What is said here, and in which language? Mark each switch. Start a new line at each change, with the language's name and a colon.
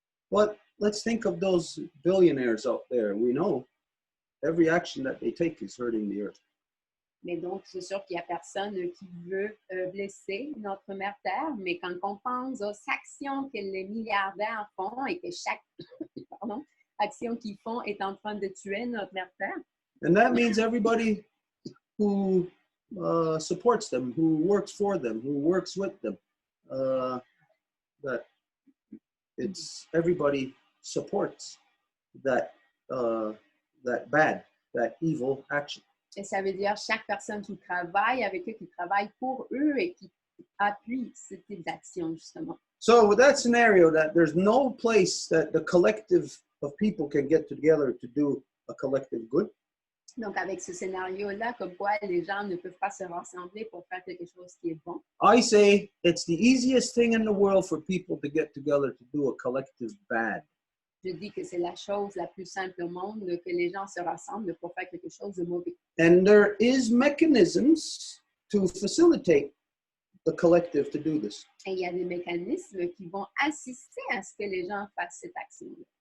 English: But let's think of those billionaires out there. We know every action that they take is hurting the earth.
French: Mais donc, c'est sûr qu'il n'y a personne qui veut blesser notre mère Terre, mais quand on pense aux actions que les milliardaires font et que chaque action qu'ils font est en train de tuer notre mère Terre.
English: And that means everybody who supports them, who works for them, who works with them, that it's everybody supports that bad, that evil action.
French: Et ça veut dire chaque personne qui travaille avec eux, qui travaille pour eux et qui appuie ce type d'action, justement.
English: So with that scenario, that there's no place that the collective of people can get together to do a collective good.
French: Donc, avec ce scénario-là, comme quoi les gens ne peuvent pas se rassembler pour faire quelque chose qui est bon.
English: I say it's the easiest thing in the world for people to get together to do a collective bad.
French: Je dis que c'est la chose la plus simple au monde que les gens se rassemblent pour faire quelque chose de mauvais.
English: And there is mechanisms to facilitate the collective to do this.
French: Et il y a des mécanismes qui vont assister à ce que les gens fassent cette action-là.